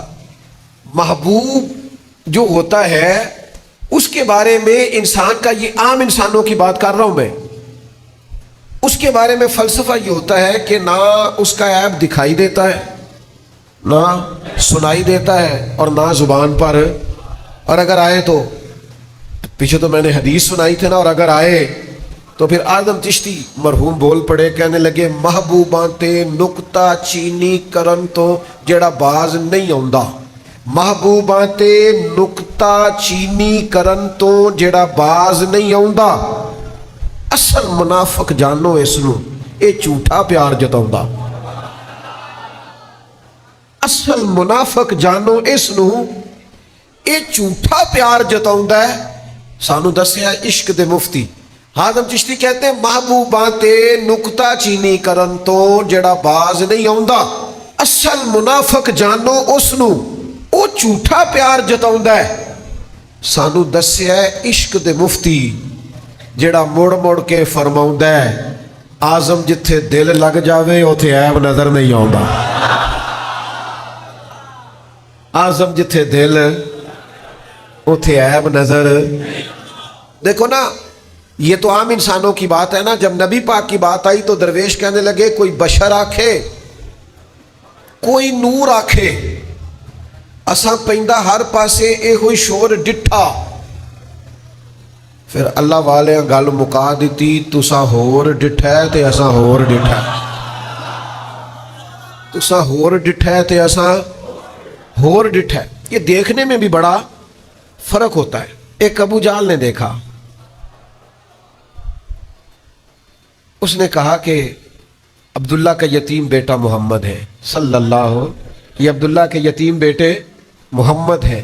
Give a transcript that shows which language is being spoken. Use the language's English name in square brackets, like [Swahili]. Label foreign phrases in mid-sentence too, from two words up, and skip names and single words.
[Urdu] محبوب جو ہوتا ہے اس کے بارے میں انسان کا، یہ عام انسانوں کی بات کر رہا ہوں میں، اس کے بارے میں فلسفہ یہ ہوتا ہے کہ نہ اس کا عیب دکھائی دیتا ہے، نہ سنائی دیتا ہے، اور نہ زبان پر. اور اگر آئے تو پیچھے تو میں نے حدیث سنائی تھے نا، اور اگر آئے تو پھر آدم چشتی مرحوم بول پڑے، کہنے لگے [Punjabi] محبوباں تے نکتہ چینی کرن تو جڑا باز نہیں آندا. محبوباں تے نکتہ چینی کرن تو جڑا باز نہیں آندا. اصل منافق جانو اس نو، اے جھوٹا پیار جتاوندا. اصل منافق جانو اس نو، اے جھوٹا پیار جتاوندا ہے. سانو دسیا عشق دے مفتی حازم چشتی [Urdu] کہتے ہیں [Punjabi] محبوباں تے نکتہ چینی کرن تو جڑا باز نہیں آندا. اصل منافق جانو اس نو، او جھوٹا پیار جتاوندا ہے. سانو دسیا عشق دے مفتی جڑا مڑ مڑ کے فرماوندا ہے آزم جتھے دل لگ جاوے اوتھے عیب نظر نہیں آندا. آزم جتھے دل اوتھے عیب نظر. [Urdu] دیکھو نا، یہ تو عام انسانوں کی بات ہے نا. جب نبی پاک کی بات آئی تو درویش کہنے لگے [Punjabi] کوئی بشر آکھے، کوئی نور آکھے، اساں پیندا ہر پاسے اے ہوئی شور ڈٹھا. پھر اللہ والے گل مکا دیتی، تساں ہور ڈٹھا ہے تے اساں ہور ڈٹھا ہے، تساں ہور ڈٹھا ہے تے اساں ہور ڈٹھا ہے. [Urdu] یہ دیکھنے میں بھی بڑا فرق ہوتا ہے. ایک ابو جہل نے دیکھا، اس نے کہا کہ عبداللہ کا یتیم بیٹا محمد ہے [Arabic] صلی اللہ، [Urdu] یہ عبداللہ کے یتیم بیٹے محمد ہے.